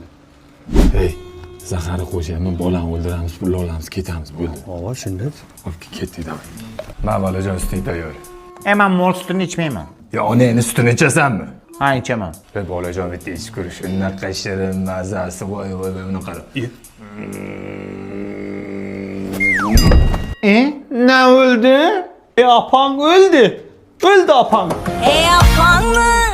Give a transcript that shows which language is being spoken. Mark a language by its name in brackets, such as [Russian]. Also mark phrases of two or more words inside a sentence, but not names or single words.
[Uzbek] Hey, zahari qo'shyapman, bolani o'ldiramiz, pul olamiz, ketamiz, bo'ldi. Ava shunday. Olib ketdik da. Men bolajon suting tayyor. Men mol sutini ichmayman. Yo, onangni sutini ichasanmi? Ha, ichaman. Bolajon bitta ichib ko'rish. Unaqa shirin mazasi, voy, uni qara. [Turkish] Ne öldü? Apang öldü. Öldü apang. [Uzbek] Ey apangni